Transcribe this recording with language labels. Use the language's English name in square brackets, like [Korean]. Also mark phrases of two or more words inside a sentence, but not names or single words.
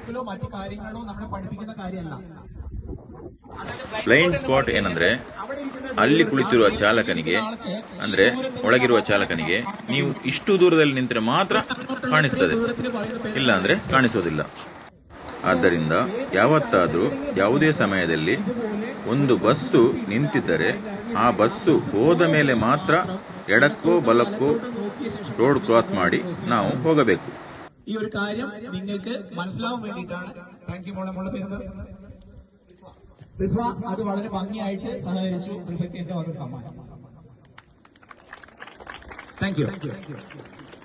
[English] blind spot [Kannada] ಏನಂದ್ರೆ, ಅಲ್ಲಿ ಕುಳಿತಿರುವ ಚಾಲಕನಿಗೆ ಅಂದ್ರೆ ಒಳಗಿರುವ ಚಾಲಕನಿಗೆ ನೀವು ಇಷ್ಟು ದೂರದಲ್ಲಿ ನಿಂತರೆ ಮಾತ್ರ ಕಾಣಿಸ್ತದೆ, ಇಲ್ಲ ಅಂದ್ರೆ ಕಾಣಿಸೋದಿಲ್ಲ. ಆದ್ದರಿಂದ ಯಾವತ್ತಾದ್ರೂ ಯಾವುದೇ ಸಮಯದಲ್ಲಿ ಒಂದು ಬಸ್ಸು ನಿಂತಿದ್ದರೆ ಆ ಬಸ್ಸು ಹೋದ ಮೇಲೆ ಮಾತ್ರ ಎಡಕ್ಕೋ ಬಲಕ್ಕೋ [English] road cross [Kannada] ಮಾಡಿ ನಾವು ಹೋಗಬೇಕು. [Malayalam] ഈ ഒരു കാര്യം നിങ്ങൾക്ക് മനസ്സിലാവാൻ വേണ്ടിയിട്ടാണ്. [English] thank you [Malayalam] മോളെ പേര് റിഫ. അത് വളരെ ഭംഗിയായിട്ട് സഹകരിച്ചു. റിഫയ്ക്ക് എന്റെ ഒരു സമ്മാനം. [English] thank you.